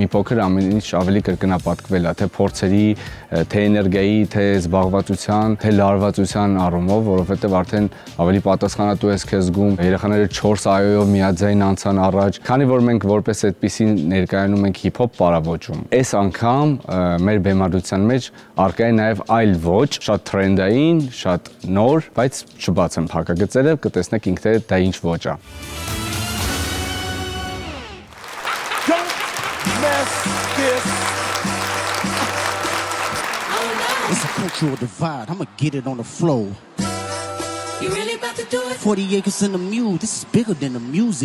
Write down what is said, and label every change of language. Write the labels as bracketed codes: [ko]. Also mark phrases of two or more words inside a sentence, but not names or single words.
[hy] փոքր ամեն ինչ ավելի կրկնապատկվել է, թե փորձերի, թե էներգիայի, թե զբաղվածության, թե լարվածության առումով, որովհետև արդեն ավելի պատասխանատու ես քեզ զգում, երեխաները 4 այոյով միաձայն անցան առաջ, քանի որ մենք որպես այդպեսին ներկայանում ենք հիփ-հոփ պարավոճում։ Այս անգամ մեր բեմադրության մեջ առկա է նաև այլ ոճ, շատ թրենդային, շատ նոր, բայց չբացեմ փակագծերը, կտեսնեք ինքներդ դա ինչ ոճ է։ [en] It's a cultural divide. I'ma get it on the floor. You really about to do it? 40 acres in the mule. This is bigger than the music.